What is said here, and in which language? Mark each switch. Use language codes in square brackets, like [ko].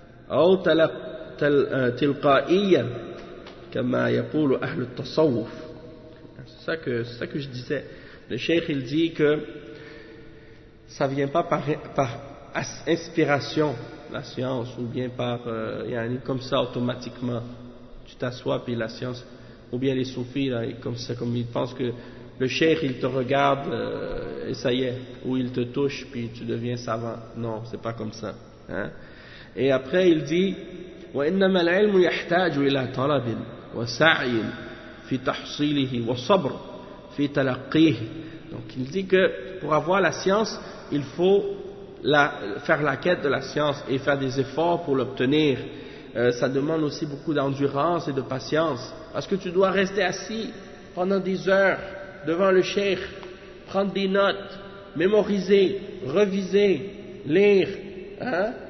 [ar] أو تلقائيا كما يقول أهل التصوف. [fr] C'est ça que je disais. Le cheikh, il dit que ça vient pas par inspiration, la science, ou bien par comme ça automatiquement. Tu t'assois puis la science, ou bien les soufis là, comme ça, comme ils pensent que le cheikh, il te regarde et ça y est, ou il te touche puis tu deviens savant. Non, c'est pas comme ça, hein. Et après, il dit, [ar] وإنما العلم يحتاج إلى طلب وسعي في تحصيله وصبر في تلقيه. [fr] Donc, il dit que pour avoir la science, il faut faire la quête de la science et faire des efforts pour l'obtenir. Ça demande aussi beaucoup d'endurance et de patience, parce que tu dois rester assis pendant des heures devant le cheikh, prendre des notes, mémoriser, reviser, lire, hein.